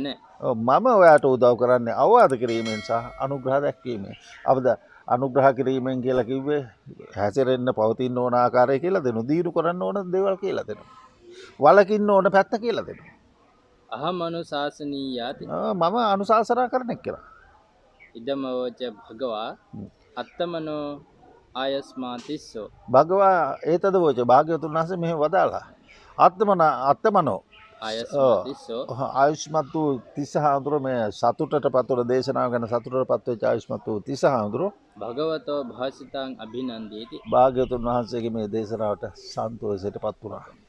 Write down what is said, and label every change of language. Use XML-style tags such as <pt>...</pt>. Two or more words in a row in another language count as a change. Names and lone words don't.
<si>මම ඔයාට උදව් කරන්නේ අවවාද කිරීමෙන් සහ අනුග්‍රහ දැක්වීමෙන්. අපද අනුග්‍රහ කිරීමෙන් කියලා කිව්වේ හැසිරෙන්න පවතින්න ඕන ආකාරය කියලා දෙනු. දීරු කරන්න ඕන දේවල් කියලා දෙනවා. වලකින්න ඕන පැත්ත කියලා දෙනවා.</si> <pi>අහමනු ශාසනීයාති.</pi> <si>මම අනුශාසනා කරන එක්කෙනා.</si> <pi>ඉදමවච භගවා අත්තමනෝ ආයස්මාතිස්සෝ. භගවා ඒතද වෝච</pi> <si>භාග්‍යවතුන් වහන්සේ මෙහෙම වදාලා.</si> <pi>අත්තමනෝ ආයස්මාතිස්සෝ.</pi> <si>ආයුෂ්මත් වූ තිස්ස හාමුදුරුවෝ මේ සතුටට පත්වන දේශනාව ගැන සතුටට පත්වෙච්ච ආයුෂ්මත් වූ තිස්ස හාමුදුරුවෝ</si> <pi>භගවතෝ භාසිතං අභිනන්දේති.</pi> <si>භාග්‍යවතුන් වහන්සේගේ මේ දේශනාවට සන්තෝෂයට පත් වුණා.</si>